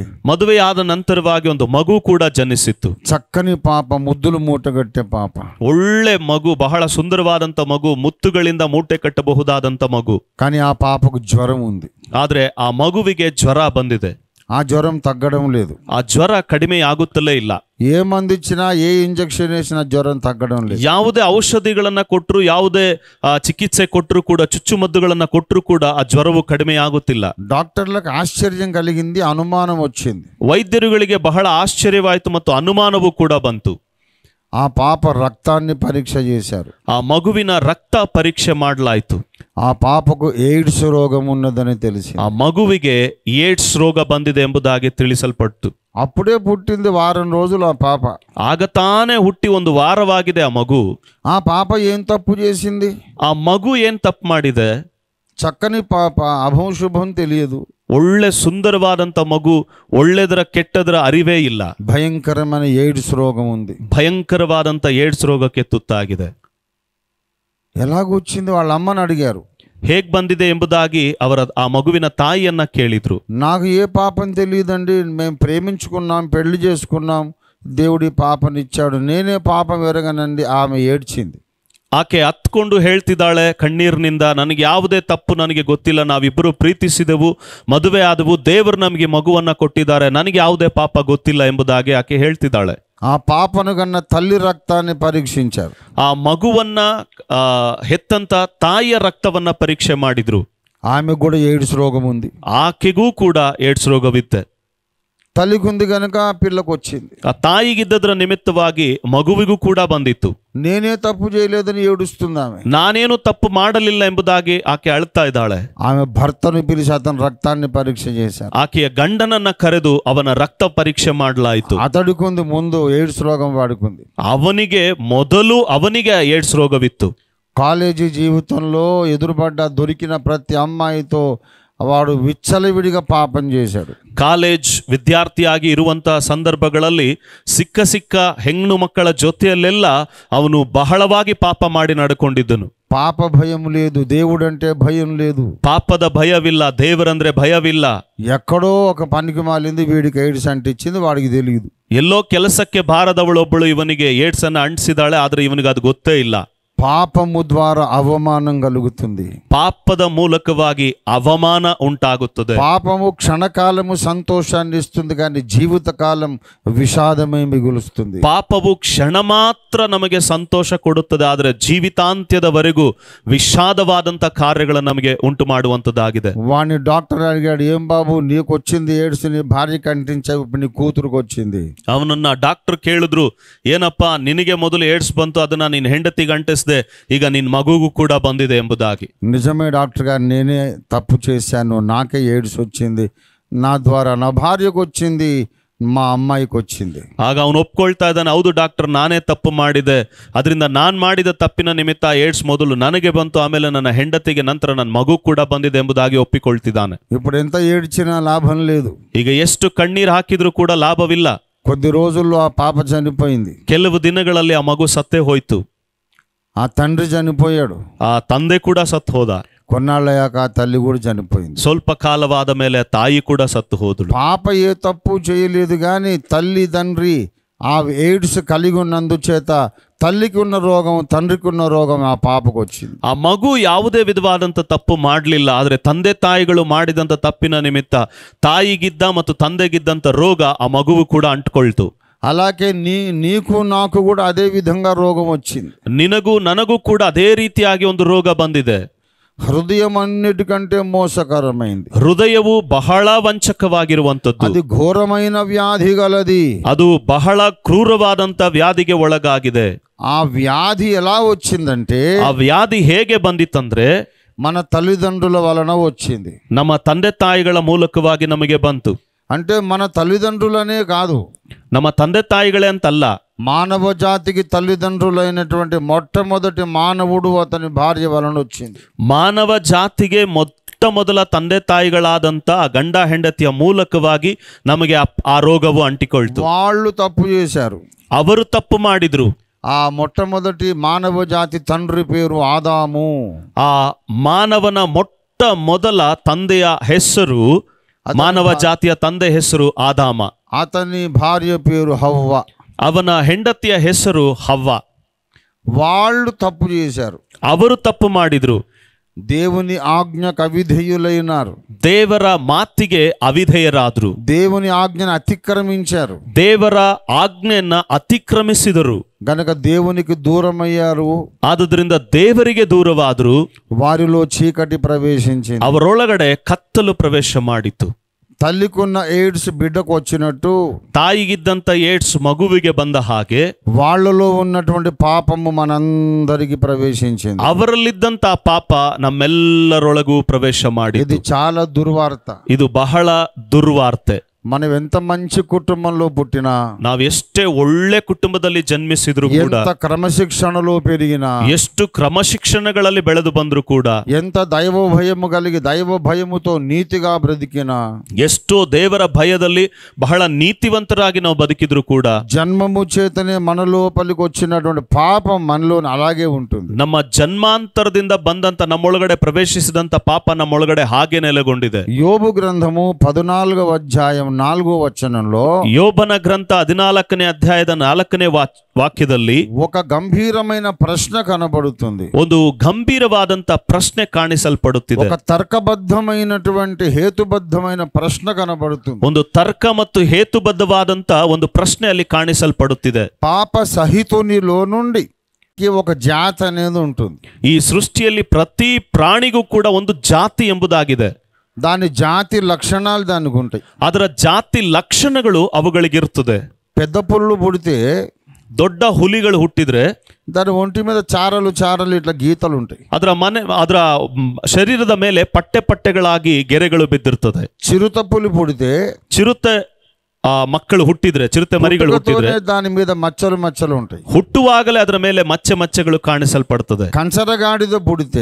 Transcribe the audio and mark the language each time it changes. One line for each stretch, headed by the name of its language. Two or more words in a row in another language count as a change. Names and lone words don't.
Kannada: ಮದುವೆಯಾದ ನಂತರವಾಗಿ ಒಂದು ಮಗು ಕೂಡ ಜನಿಸಿತ್ತು.
Telugu: చక్కని పాప, ముద్దులు మూటగట్టే పాಪ.
Kannada: ಒಳ್ಳೆ ಮಗು, ಬಹಳ ಸುಂದರವಾದಂತ ಮಗು, ಮುತ್ತುಗಳಿಂದ ಮೂಟೆ ಕಟ್ಟಬಹುದಾದಂತ ಮಗು.
Telugu: కానీ ఆ పాపకు జ్వరం ఉంది.
Kannada: ಆದ್ರೆ ಆ ಮಗುವಿಗೆ ಜ್ವರ ಬಂದಿದೆ.
Telugu: ఆ జ్వరం తగ్గడం లేదు.
Kannada: ಆ ಜ್ವರ ಕಡಿಮೆ ಆಗುತ್ತಲೇ ಇಲ್ಲ.
Telugu: ఏ మందు ఇచ్చినా ఏ ఇంజెక్షన్ వేసినా జ్వరం తగ్గడం లేదు.
Kannada: ಯಾವುದೇ ಔಷಧಿಗಳನ್ನ ಕೊಟ್ಟರು, ಯಾವುದೇ ಚಿಕಿತ್ಸೆ ಕೊಟ್ಟರು ಕೂಡ, ಚುಚ್ಚುಮದ್ದುಗಳನ್ನ ಕೊಟ್ಟರು ಕೂಡ ಆ ಜ್ವರವು ಕಡಿಮೆ ಆಗುತ್ತಿಲ್ಲ.
Telugu: డాక్టర్లకు ఆశ్చర్యం కలిగింది, అనుమానం వచ్చింది.
Kannada: ವೈದ್ಯರುಗಳಿಗೆ ಬಹಳ ಆಶ್ಚರ್ಯವಾಯಿತು ಮತ್ತು ಅನುಮಾನವೂ ಕೂಡ ಬಂತು.
Telugu: ఆ పాప రక్తాన్ని పరీక్ష చేశారు.
Kannada: ಆ ಮಗುವಿನ ರಕ್ತ ಪರೀಕ್ಷೆ ಮಾಡಲಾಯಿತು.
Telugu: ఆ పాపకు ఎయిడ్స్ రోగం ఉన్నదని తెలిసి
Kannada: ಆ ಮಗುವಿಗೆ ಏಡ್ಸ್ ರೋಗ ಬಂದಿದೆ ಎಂಬುದಾಗಿ ತಿಳಿಸಲ್ಪಟ್ಟು,
Telugu: అప్పుడే పుట్టింది, వారం రోజులు ఆ పాప.
Kannada: ಆಗ ತಾನೇ ಹುಟ್ಟಿ 1 ವಾರವಾಗಿದೆ ಆ ಮಗು.
Telugu: ఆ పాప ఏం తప్పు చేసింది?
Kannada: ಆ ಮಗು ಏನ್ ತಪ್ಪು ಮಾಡಿದೆ?
Telugu: చక్కని పాప, అభం శుభం తెలియదు.
Kannada: ಒಳ್ಳೆ ಸುಂದರವಾದಂತ ಮಗು, ಒಳ್ಳೆದರ ಕೆಟ್ಟದರ ಅರಿವೇ ಇಲ್ಲ.
Telugu: భయంకరమైన ఎయిడ్స్ రోగం ఉంది.
Kannada: ಭಯಂಕರವಾದಂತ ಏಡ್ಸ್ ರೋಗಕ್ಕೆ ತುತ್ತಾಗಿದೆ.
Telugu: ఎలాగొచ్చింది? వాళ్ళ అమ్మని అడిగారు.
Kannada: ಹೇಗ್ ಬಂದಿದೆ ಎಂಬುದಾಗಿ ಆ ಮಗುವಿನ ತಾಯಿಯನ್ನ ಕೇಳಿದ್ರು.
Telugu: నాకు ఏ పాపం తెలియదండి, మేము ప్రేమించుకున్నాం, పెళ్లి చేసుకున్నాం, దేవుడి పాపనిచ్చాడు, నేనే పాపం ఎరగనండి. ఆమె ఏడ్చింది.
Kannada: ಆಕೆ ಹತ್ಕೊಂಡು ಹೇಳ್ತಿದ್ದಾಳೆ ಕಣ್ಣೀರಿನಿಂದ, ನನಗೆ ಯಾವುದೇ ತಪ್ಪು ನನಗೆ ಗೊತ್ತಿಲ್ಲ, ನಾವಿಬ್ಬರು ಪ್ರೀತಿಸಿದೆವು, ಮದುವೆ ಆದವು, ದೇವರು ನಮಗೆ ಮಗುವನ್ನ ಕೊಟ್ಟಿದ್ದಾರೆ, ನನಗೆ ಯಾವುದೇ ಪಾಪ ಗೊತ್ತಿಲ್ಲ ಎಂಬುದಾಗಿ ಆಕೆ ಹೇಳ್ತಿದ್ದಾಳೆ.
Telugu: ఆ పాపను కన్న తల్లి రక్తాన్ని పరీక్షించారు.
Kannada: ಆ ಮಗುವನ್ನ ಹೆತ್ತಂತ ತಾಯಿಯ ರಕ್ತವನ್ನ ಪರೀಕ್ಷೆ ಮಾಡಿದ್ರು.
Telugu: ఆమెకు కూడా ఎయిడ్స్ రోగం ఉంది.
Kannada: ಆಕೆಗೂ ಕೂಡ ಏಡ್ಸ್ ರೋಗವಿತ್ತೆ.
Telugu: తల్లికి ఉంది కనుక పిల్లకు వచ్చింది.
Kannada: ಆ ತಾಯಿಗಿದ್ದದ್ರ ನಿಮಿತ್ತವಾಗಿ ಮಗುವಿಗೂ ಕೂಡ ಬಂದಿತ್ತು.
Telugu: నేనే తప్పు చేయలేదని ఏడుస్తుంది ఆమె.
Kannada: ನಾನೇನು ತಪ್ಪು ಮಾಡಲಿಲ್ಲ ಎಂಬುದಾಗಿ ಆಕೆ ಅಳ್ತಾ ಇದ್ದಾಳೆ.
Telugu: ఆమె భర్తను పిలిచి అతని రక్తాన్ని పరీక్ష చేశారు.
Kannada: ಆಕೆಯ ಗಂಡನನ್ನ ಕರೆದು ಅವನ ರಕ್ತ ಪರೀಕ್ಷೆ ಮಾಡಲಾಯಿತು.
Telugu: అతడికి ఉంది ముందు ఎయిడ్స్ రోగం, వాడుకుంది.
Kannada: ಅವನಿಗೆ ಏಡ್ಸ್ ರೋಗವಿತ್ತು.
Telugu: కాలేజీ జీవితంలో ఎదురుపడ్డ దొరికిన ప్రతి అమ్మాయితో వాడు విచ్చలవిడిగా పాపం చేశాడు.
Kannada: ಕಾಲೇಜ್ ವಿದ್ಯಾರ್ಥಿಯಾಗಿ ಇರುವಂತಹ ಸಂದರ್ಭಗಳಲ್ಲಿ ಸಿಕ್ಕ ಹೆಣ್ಣು ಮಕ್ಕಳ ಜೊತೆಯಲ್ಲೆಲ್ಲ ಅವನು ಬಹಳವಾಗಿ ಪಾಪ ಮಾಡಿ ನಡ್ಕೊಂಡಿದ್ದನು.
Telugu: పాప భయం లేదు, దేవుడంటే భయం లేదు.
Kannada: ಪಾಪದ ಭಯವಿಲ್ಲ, ದೇವರಂದ್ರೆ ಭಯವಿಲ್ಲ.
Telugu: ఎక్కడో ఒక పనికి మాలింది, వీడికి ఎయిడ్స్ అంటించింది, వాడికి తెలియదు.
Kannada: ಎಲ್ಲೋ ಕೆಲಸಕ್ಕೆ ಬಾರದವಳೊಬ್ಬಳು ಇವನಿಗೆ ಏಡ್ಸ್ ಅನ್ನ ಅಂಟಿಸಿದಾಳೆ, ಆದ್ರೆ ಇವನಿಗೆ ಅದು ಗೊತ್ತೇ ಇಲ್ಲ.
Telugu: పాపము ద్వారా అవమానం కలుగుతుంది.
Kannada: ಪಾಪದ ಮೂಲಕವಾಗಿ ಅವಮಾನ ಉಂಟಾಗುತ್ತದೆ.
Telugu: పాపము క్షణకాలము సంతోషాన్ని ఇస్తుంది, కానీ జీవితకాలం విషాదమే మిగులుస్తుంది.
Kannada: ಪಾಪವು ಕ್ಷಣ ಮಾತ್ರ ನಮಗೆ ಸಂತೋಷ ಕೊಡುತ್ತದೆ, ಆದರೆ ಜೀವಿತಾಂತ್ಯದವರೆಗೂ ವಿಷಾದವಾದಂತ ಕಾರ್ಯಗಳನ್ನು ನಮಗೆ ಉಂಟು ಮಾಡುವಂತದ್ದಾಗಿದೆ.
Telugu: వాడిని డాక్టర్ అడిగాడు, ఏం బాబు నీకు వచ్చింది ఎయిడ్స్, నీ భార్యకి అంటించావు, ఇప్పుడు నీ కూతురుకు వచ్చింది.
Kannada: ಅವನನ್ನ ಡಾಕ್ಟರ್ ಕೇಳಿದ್ರು, ಏನಪ್ಪಾ ನಿನಗೆ ಮೊದಲು ಏಡ್ಸ್ ಬಂತು, ಅದನ್ನ ನಿನ್ನ ಹೆಂಡತಿಗೆ ಅಂಟಿಸಿದೆ, ಈಗ ನಿನ್ನ ಮಗುಗೂ ಕೂಡ ಬಂದಿದೆ ಎಂಬುದಾಗಿ.
Telugu: నిజమే డాక్టర్ గారు, నేనే తప్పు చేశాను, నాకే ఎయిడ్స్ వచ్చింది, నా ద్వారా నా భార్యకు వచ్చింది, మా అమ్మాయికి వచ్చింది.
Kannada: ಆಗ ಅವನು ಒಪ್ಕೊಳ್ತಾ ಇದ್ದಾನೆ, ಹೌದು ಡಾಕ್ಟರ್ ನಾನೇ ತಪ್ಪು ಮಾಡಿದೆ, ಅದರಿಂದ ನಾನು ಮಾಡಿದ ತಪ್ಪಿನ ನಿಮಿತ್ತ ಏಡ್ಸ್ ಮೊದಲು ನನಗೆ ಬಂತು, ಆಮೇಲೆ ನನ್ನ ಹೆಂಡತಿಗೆ, ನಂತರ ನನ್ನ ಮಗು ಕೂಡ ಬಂದಿದೆ ಎಂಬುದಾಗಿ ಒಪ್ಪಿಕೊಳ್ತಿದ್ದಾನೆ.
Telugu: ఇప్పుడు ఎంత ఏడ్చినా లాభం లేదు.
Kannada: ಈಗ ಎಷ್ಟು ಕಣ್ಣೀರು ಹಾಕಿದ್ರೂ ಕೂಡ ಲಾಭವಿಲ್ಲ.
Telugu: కొద్ది రోజుల్లో ఆ పాప చనిపోయింది.
Kannada: ಕೆಲವು ದಿನಗಳಲ್ಲಿ ಆ ಮಗು ಸತ್ತೇ ಹೋಯ್ತು.
Telugu: ఆ తండ్రి చనిపోయాడు.
Kannada: ಆ ತಂದೆ ಕೂಡ ಸತ್ತು ಹೋದ.
Telugu: కొన్నాళ్ళయ్యాక ఆ తల్లి కూడా చనిపోయింది.
Kannada: ಸ್ವಲ್ಪ ಕಾಲವಾದ ಮೇಲೆ ತಾಯಿ ಕೂಡ ಸತ್ತು ಹೋದಳು.
Telugu: పాప ఏ తప్పు చేయలేదు, కానీ తల్లి తండ్రి ఆ ఎయిడ్స్ కలిగి ఉన్నందుచేత తల్లికి ఉన్న రోగం, తండ్రికి ఉన్న రోగం ఆ పాపకు వచ్చింది.
Kannada: ಆ ಮಗು ಯಾವುದೇ ವಿಧವಾದಂತ ತಪ್ಪು ಮಾಡಲಿಲ್ಲ, ಆದರೆ ತಂದೆ ತಾಯಿಗಳು ಮಾಡಿದಂತ ತಪ್ಪಿನ ನಿಮಿತ್ತ ತಾಯಿಗಿದ್ದ ಮತ್ತು ತಂದೆಗಿದ್ದಂತ ರೋಗ ಆ ಮಗುವು ಕೂಡ ಅಂಟ್ಕೊಳ್ತು.
Telugu: అలాగే నీకు నాకు కూడా అదే విధంగా రోగం వచ్చింది.
Kannada: ನಿನಗೂ ನನಗೂ ಕೂಡ ಅದೇ ರೀತಿಯಾಗಿ ಒಂದು ರೋಗ ಬಂದಿದೆ.
Telugu: హృదయం అన్నిటికంటే మోసకరమైంది.
Kannada: ಹೃದಯವು ಬಹಳ ವಂಚಕವಾಗಿರುವಂತದ್ದು.
Telugu: అది ఘోరమైన వ్యాధి గలది.
Kannada: ಅದು ಬಹಳ ಕ್ರೂರವಾದಂತ ವ್ಯಾಧಿಗೆ ಒಳಗಾಗಿದೆ.
Telugu: ఆ వ్యాధి ఎలా వచ్చిందంటే,
Kannada: ಆ ವ್ಯಾಧಿ ಹೇಗೆ ಬಂದಿತ್ತಂದ್ರೆ
Telugu: మన తల్లిదండ్రుల వలన వచ్చింది.
Kannada: ನಮ್ಮ ತಂದೆ ತಾಯಿಗಳ ಮೂಲಕವಾಗಿ ನಮಗೆ ಬಂತು.
Telugu: అంటే మన తల్లిదండ్రులనే కాదు,
Kannada: ನಮ್ಮ ತಂದೆ ತಾಯಿಗಳೇ ಅಂತಲ್ಲ,
Telugu: మానవ జాతికి తల్లిదండ్రులైనటువంటి మొట్టమొదటి మానవుడు అతని భార్య వలన వచ్చింది.
Kannada: ಮಾನವ ಜಾತಿಗೆ ಮೊದಲ ತಂದೆ ತಾಯಿಗಳಾದಂತ ಗಂಡ ಹೆಂಡತಿಯ ಮೂಲಕವಾಗಿ ನಮಗೆ ಆ ರೋಗವು ಅಂಟಿಕೊಳ್ತು.
Telugu: వాళ్ళు తప్పు చేశారు,
Kannada: ಅವರು ತಪ್ಪು ಮಾಡಿದ್ರು.
Telugu: ఆ మొట్టమొదటి మానవ జాతి తండ్రి పేరు ఆదాము.
Kannada: ಆ ಮಾನವನ ಮೊದಲ ತಂದೆಯ ಹೆಸರು, ಮಾನವ ಜಾತಿಯ ತಂದೆ ಹೆಸರು ಆದಾಮ.
Telugu: అతని భార్య పేరు హవ్వ.
Kannada: ಅವನ ಹೆಂಡತಿಯ ಹೆಸರು ಹವ್ವ.
Telugu: వాళ్ళు తప్పు చేశారు.
Kannada: ಅವರು ತಪ್ಪು ಮಾಡಿದ್ರು.
Telugu: దేవుని ఆజ్ఞకు అవిధేయులైనారు,
Kannada: ದೇವರ ಮಾತಿಗೆ ಅವಿಧೇಯರಾದ್ರು,
Telugu: దేవుని ఆజ్ఞను అతిక్రమించారు,
Kannada: ದೇವರ ಆಜ್ಞೆಯನ್ನ ಅತಿಕ್ರಮಿಸಿದರು.
Telugu: గనక దేవునికి దూరమయ్యారు.
Kannada: ಆದುದರಿಂದ ದೇವರಿಗೆ ದೂರವಾದ್ರು,
Telugu: వారిలో చీకటి ప్రవేశించింది.
Kannada: ಅವರೊಳಗಡೆ ಕತ್ತಲು ಪ್ರವೇಶ ಮಾಡಿತು.
Telugu: తల్లికున్న ఎయిడ్స్ బిడ్డకు వచ్చినట్టు
Kannada: ತಾಯಿಗಿದ್ದಂತ ಏಡ್ಸ್ ಮಗುವಿಗೆ ಬಂದ ಹಾಗೆ
Telugu: వాళ్ళలో ఉన్నటువంటి పాపము మనందరికి ప్రవేశించింది.
Kannada: ಅವರಲ್ಲಿದ್ದಂತ ಪಾಪ ನಮ್ಮೆಲ್ಲರೊಳಗೂ ಪ್ರವೇಶ ಮಾಡಿ.
Telugu: ఇది చాలా దుర్వార్త.
Kannada: ಇದು ಬಹಳ ದುರ್ವಾರ್ತೆ.
Telugu: మనం ఎంత మంచి కుటుంబంలో పుట్టినా,
Kannada: ನಾವ್ ಎಷ್ಟೇ ಒಳ್ಳೆ ಕುಟುಂಬದಲ್ಲಿ ಜನ್ಮಿಸಿದ್ರು ಕೂಡ,
Telugu: ఎంత క్రమశిక్షణలో పెరిగినా,
Kannada: ಎಷ್ಟು ಕ್ರಮಶಿಕ್ಷಣಗಳಲ್ಲಿ ಬೆಳೆದು ಬಂದ್ರು ಕೂಡ,
Telugu: ఎంత దైవ భయము కలిగి దైవ భయముతో నీతిగా బ్రతికినా,
Kannada: ಎಷ್ಟೋ ದೇವರ ಭಯದಲ್ಲಿ ಬಹಳ ನೀತಿವಂತರಾಗಿ ನಾವು ಬದುಕಿದ್ರು ಕೂಡ,
Telugu: జన్మము చేతనే మన లోపలికి వచ్చినటువంటి పాపం మనలో అలాగే ఉంటుంది.
Kannada: ನಮ್ಮ ಜನ್ಮಾಂತರದಿಂದ ಬಂದಂತ ನಮ್ಮೊಳಗಡೆ ಪ್ರವೇಶಿಸಿದಂತ ಪಾಪ ನಮ್ಮೊಳಗಡೆ ಹಾಗೆ ನೆಲೆಗೊಂಡಿದೆ.
Telugu: యోబు గ్రంథము 14వ అధ్యాయం 4వ వచనంలో,
Kannada: ಯೋಬನ ಗ್ರಂಥ 14ನೇ ಅಧ್ಯಾಯದ 4ನೇ ವಾಕ್ಯದಲ್ಲಿ
Telugu: ఒక గంభీరమైన ప్రశ్న కనబడుతుంది.
Kannada: ಒಂದು ಗಂಭೀರವಾದಂತ ಪ್ರಶ್ನೆ ಕಾಣಿಸಲ್ಪಡುತ್ತಿದೆ.
Telugu: ఒక తర్కబద్ధమైనటువంటి హేతుబద్ధమైన ప్రశ్న కనబడుతుంది.
Kannada: ಒಂದು ತರ್ಕ ಮತ್ತು ಹೇತುಬದ್ಧವಾದಂತ ಒಂದು ಪ್ರಶ್ನೆ ಅಲ್ಲಿ ಕಾಣಿಸಲ್ಪಡುತ್ತಿದೆ.
Telugu: పాప సహితునిలో నుండి ఒక జాతి అనేది ఉంటుంది.
Kannada: ಈ ಸೃಷ್ಟಿಯಲ್ಲಿ ಪ್ರತಿ ಪ್ರಾಣಿಗೂ ಕೂಡ ಒಂದು ಜಾತಿ ಎಂಬುದಾಗಿದೆ.
Telugu: దాని జాతి లక్షణాలు దానికి ఉంటాయి.
Kannada: ಅದರ ಜಾತಿ ಲಕ್ಷಣಗಳು ಅವುಗಳಿಗಿರ್ತದೆ.
Telugu: పెద్ద పుల్లు పుడితే,
Kannada: ದೊಡ್ಡ ಹುಲಿಗಳು ಹುಟ್ಟಿದ್ರೆ
Telugu: దాని ఒంటి మీద చారలు చారలు ఇట్లా గీతలు ఉంటాయి.
Kannada: ಅದರ ಶರೀರದ ಮೇಲೆ ಪಟ್ಟೆ ಪಟ್ಟೆಗಳಾಗಿ ಗೆರೆಗಳು ಬಿದ್ದಿರ್ತದೆ.
Telugu: చిరుత పులి పుడితే,
Kannada: ಚಿರುತೆ ಮಕ್ಕಳು ಹುಟ್ಟಿದ್ರೆ, ಚಿರತೆ ಮರಿಗಳು ಹುಟ್ಟಿದ್ರೆ
Telugu: దాని మీద మచ్చలు మచ్చలు ఉంటాయి.
Kannada: ಹುಟ್ಟುವಾಗಲೇ ಅದರ ಮೇಲೆ ಮಚ್ಚೆಗಳು ಕಾಣಿಸಲ್ಪಡ್ತದೆ.
Telugu: కంచరగాడిద పుడితే,